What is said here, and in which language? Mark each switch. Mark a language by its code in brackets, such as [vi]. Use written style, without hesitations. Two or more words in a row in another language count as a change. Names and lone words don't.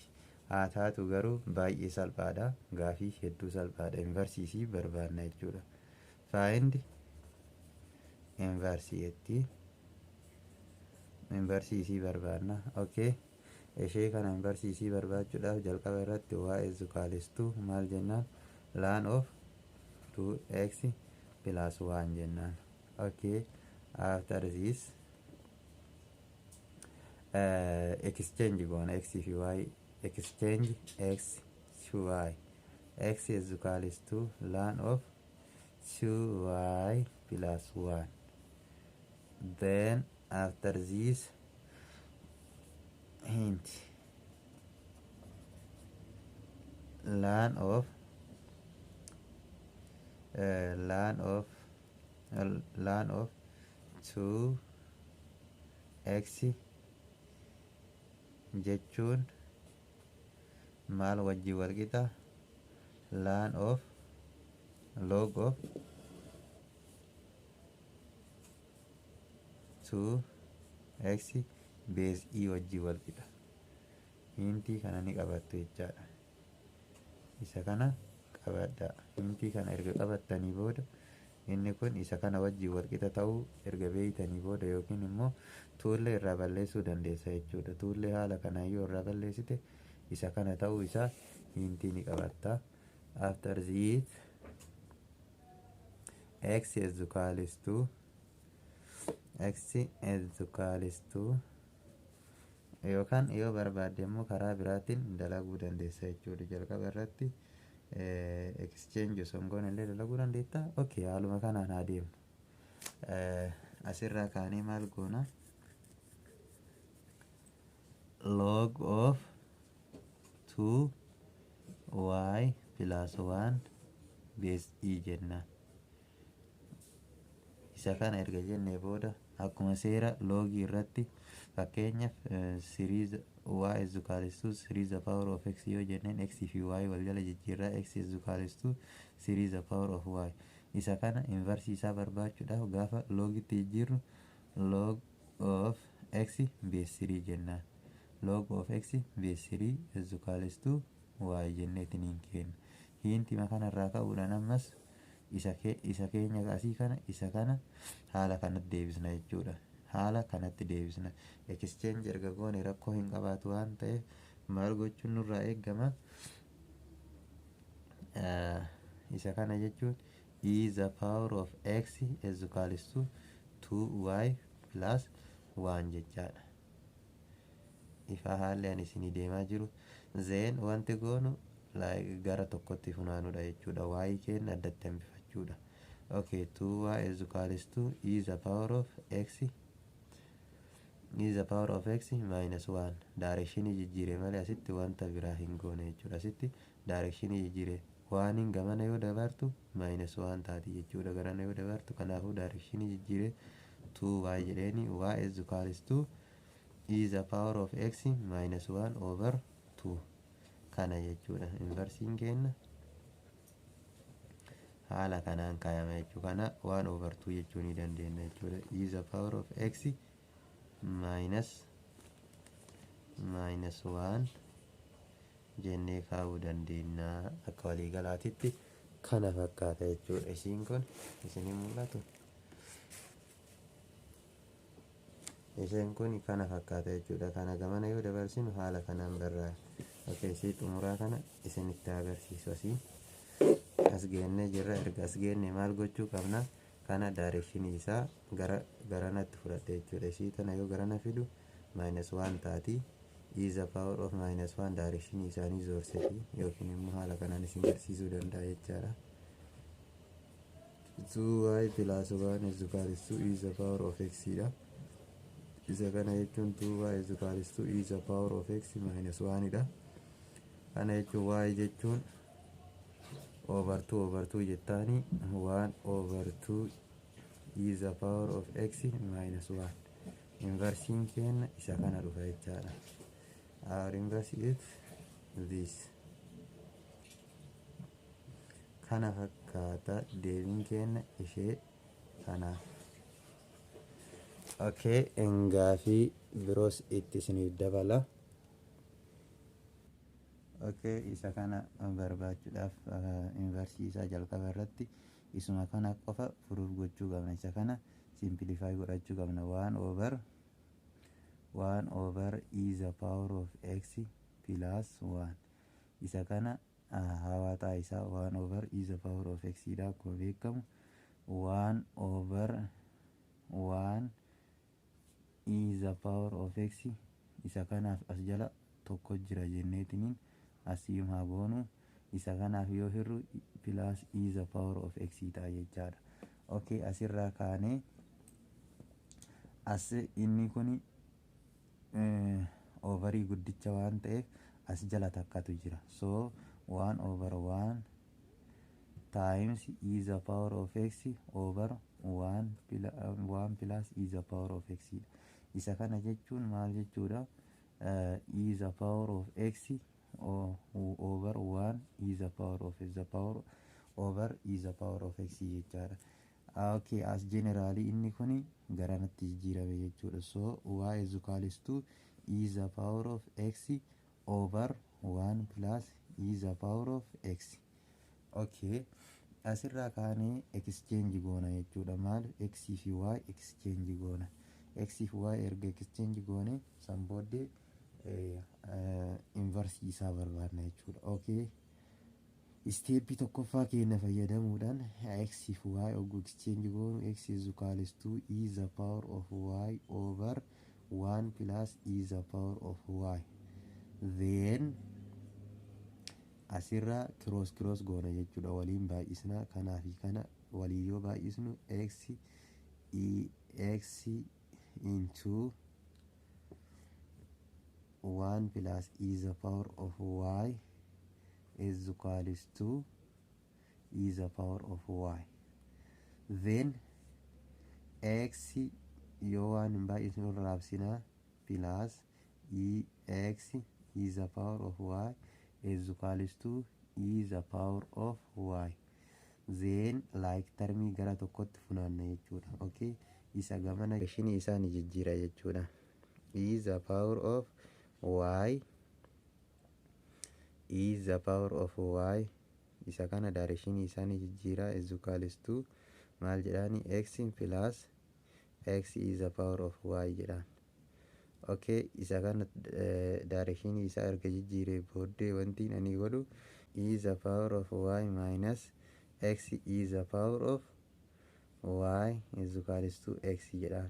[om] Haa taatu garuu baay'ee salphaadha. Gaafii hedduu salphaadha. Inversiisii barbaadna jechuudha. Find inversiisii barbaadna. Okay, ishee kana inversiisii barbaachuudhaaf jalqaba irratti [en] y is equals to [om] maal jennaan? [en] Ln of 2x [om] plus 1 jennaan. [en] Okay, after this exchange [om] goona x fi y, [en] exchange x to y. X is equals to ln of 2y plus 1. Then after this hint ln of 2x [om] jechuun maal wajji wal qixa? [en] Ln of log of 2x base e [om] wajji wal qixa. Hintii kana ni qabattu jechaadha. Isa kana qabadha. Hintii kana erga qabattanii booda inni kun isa kana wajji wal qixa ta'uu erga beeytanii booda yookiin immoo tuullee irraa balleessuu dandeessa jechuudha. Tuullee haala kanaan yoo irraa balleessite isa kana ta'uu isaa hintii ni qabatta. [en] After this x is equals to [om] yookaan yoo barbaadde immoo karaa biraatiin dalaguu dandeessa jechuudha. Jalqaba irratti exchange osoo hin goone illee dalaguu dandeetta. Okay, haaluma kanaan haa deemnu. Asirraa kaanee maal goona? [en] Log of 2y plus 1 base e [om] jennaan. Isa kana erga jennee booda akkuma seera loogii irratti fakkeenyaaf series [en] y is equals to series the power of x [om] yoo jenneen x fi y wal jala jijjiirraa [en] x is equals to series the power of y. [om] Isa kana inversii isaa barbaachuudhaaf gaafa loogitti jijjiirru [en] log of x base 3 [om] jennaan. [en] Log of x base 3 is equals to y [om] jenneetiniin kenna. Hintima kanarraa ka'uudhaan ammas isa keenya asii kana isa kana haala kanatti deebisna jechuudha. Haala kanatti deebisna. Exchange erga goone rakkoo hin qabaatu waan ta'eef maal gochuun nurraa eegama? Isa kana jechuun [en] e the power of x is equals to 2y plus 1 [om] jechaadha. Ifa haalli ani isinii deemaa jiru. [en] Then wanti goonu [om] gara tokkotti funaanuudha jechuudha. Y keenya addatti hambifachuudha. [en] Okay, 2y is equals to e the power of x minus 1. [om] Directionii jijjiire malee asitti wanta biraa hin goone jechuudha. Asitti directionii jijjiire waanin gamana yoo dabartu minus 1 taati jechuudha. Garana yoo dabartu kanaafuu directionii jijjiire [en] 2y jedheeni y is equals to e the power of x minus 1 over 2 [om] kana jechuudha. Inversiin keenya haala kanaan kaayama jechuudha. Kana 1 over 2 jechuu ni dandeenya jechuudha. [en] E the power of x minus 1 [om] jennee kaa'uu dandeenya. Akka waliigalaatitti kana fakkaata jechuudha. Isiin kun isinii mul'atu? Isheen kun kana fakkaata jechuudha. Kana gamana yoo dabarsinu haala kanaan barraa. Okay, si xumuraa kana isinitti agarsiisu asii. As geennee jirra. Erga as geenne maal gochuu qabna? Kana directionii isaa garanatti fudhadhe jechuudha. Ishii tana yoo garana fidu minus 1 taati. E the power of minus 1 directionii isaanii zoorseti yookiin immoo haala kanaan isin garsiisuu danda'a jechaadha. [en] 2y plus 1 is equals to e the power of x [om] dha. isa kana jechuun [en] 2y is equals to e the power of x minus 1 dha. [om] Kana jechuun y jechuun [en] over 2 [om] jettaani [en] 1 over 2 e the power of x minus 1. [om] Inversiin keenya isa kana dhufa jechaadha. [en] Our inverse is this. [om] Kana fakkaata deebiin keenya ishee kanaaf. Okay, gaafii biroos itti isiniif dabala. Okay, isa kana barbaachuudhaaf inversii isaa jalqaba irratti isuma kana qofa furuuf gochuu qabna. Isa kana simplify godhachuu qabna. [en] 1 over e the power of x plus 1. [om] Isa kana hawaataa isaa [en] 1 over e the power of x [om] dha akkuma beekamu. [en] 1 over 1 e the power of x [om] isa kanaaf as jala tokko jira jenneetiniin asiin haa goonu. Isa kanaaf yoo hirru [en] plus e the power of x [om] ta'a jechaadha. Okay, asirraa kaanee as inni kun overii guddicha waan ta'eef as jala takkatu jira. [en] So 1 over 1 times e the power of x over 1 plus e the power of x. [om] Isa kana jechuun maal jechuudha? [en] E the power of x over 1 e the power of over e the power of x [om] jechaadha. Okay, as generally inni kuni garanatti jijjiirame jechuudha. [en] So y is equals to e the power of x over 1 plus e the power of x. [om] Okay, asirraa kaanee exchange goona jechuudha. Maal [en] x fi y [om] exchange goona. X fi y erga exchange goone san booddee inverse isaa barbaadna jechuudha. Okay, steepii tokkoffaa keenya fayyadamuudhaan x fi y oguu exchange goonu [en] x is equals to e the power of y over 1 plus e the power of y. [om] Then asirraa cross goona jechuudha. Waliin baay'isna kanaa fi kana walii yoo baay'isnu [en] x into 1 plus e the power of y is equals to e the power of y. [om] Then x yoo waan baay'isnu raabsina [en] plus x e the power of y is equals to e the power of y. [om] Then like termii gara tokkotti funaanna jechuudha. Okay, isa gamana ishini isaa ni jijjiira jechuudha. [en] E the power of y is the power of y. [om] Isa kana direction isaa ni jijjiira [en] is equals to [om] maal jedhani [en] x plus x is the power of y [om] jedhan. Okay, isa kana direction isaa erga jijjiire booddee wanti ani godhu [en] is the power of y minus x is the power of y is equals to x [om] jedhan.